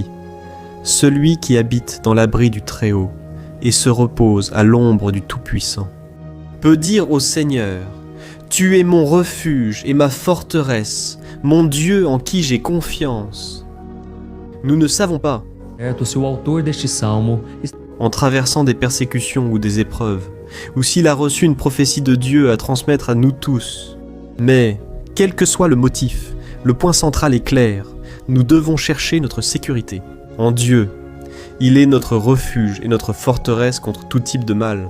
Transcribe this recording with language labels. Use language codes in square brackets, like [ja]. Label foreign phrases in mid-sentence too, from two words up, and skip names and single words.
[fr] « Celui qui habite dans l'abri du Très-Haut et se repose à l'ombre du Tout-Puissant peut dire au Seigneur, « Tu es mon refuge et ma forteresse, mon Dieu en qui j'ai confiance. » Nous ne savons pas, [pt] Se o autor deste salmo [fr] en traversant des persécutions ou des épreuves, ou s'il a reçu une prophétie de Dieu à transmettre à nous tous. Mais, quel que soit le motif, le point central est clair, nous devons chercher notre sécurité en Dieu. Il est notre refuge et notre forteresse contre tout type de mal.